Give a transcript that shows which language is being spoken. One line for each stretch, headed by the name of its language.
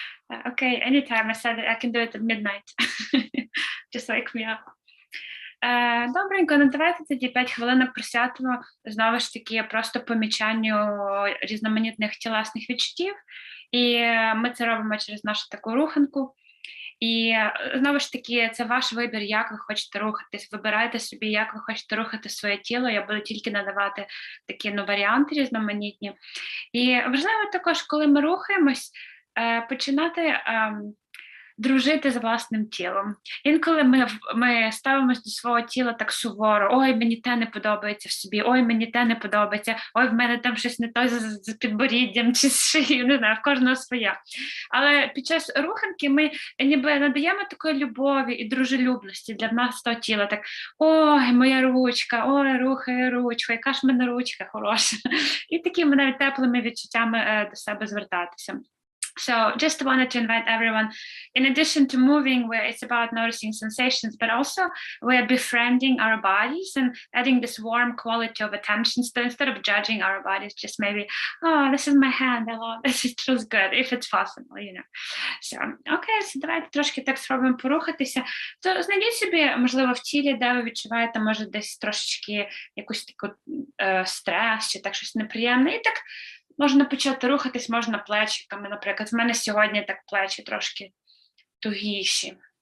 English: Okay, anytime. I said that I can do it at midnight. Just wake me up.
Ukrainian: Добренько, ну давайте тоді 5 хвилин присвятимо знову ж таки просто помічанню різноманітних тілесних відчуттів. І ми це робимо через нашу таку руханку. І знову ж таки, це ваш вибір, як ви хочете рухатись. Вибирайте собі, як ви хочете рухати своє тіло. Я буду тільки надавати такі варіанти різноманітні. І важливо також, коли ми рухаємось, починати дружити з власним тілом. Інколи ми ставимось до свого тіла так суворо: ой, мені те не подобається в собі, ой, мені те не подобається, ой, в мене там щось не то з підборіддям чи з шиєю, не знаю, в кожного своя. Але під час руханки ми ніби надаємо такої любові і дружелюбності для нас того тіла. Так: ой, моя ручка, ой, рухає ручку, яка ж в мене ручка хороша. І такими навіть теплими відчуттями до себе звертатися.
English: So just wanted to invite everyone, in addition to moving, where it's about noticing sensations, but also we're befriending our bodies and adding this warm quality of attention. So instead of judging our bodies, just maybe, oh, this is my hand, I love this, it feels good, if it's possible, you know.
Ukrainian: So, окей, so давайте трошки так спробуємо порухатися. То знайдіть собі, можливо, в тілі, де ви відчуваєте, може, десь трошечки якусь таку стрес, чи так щось неприємне, і так можна почати рухатись, можна плечиками, наприклад. В мене сьогодні так плечі трошки тугіші.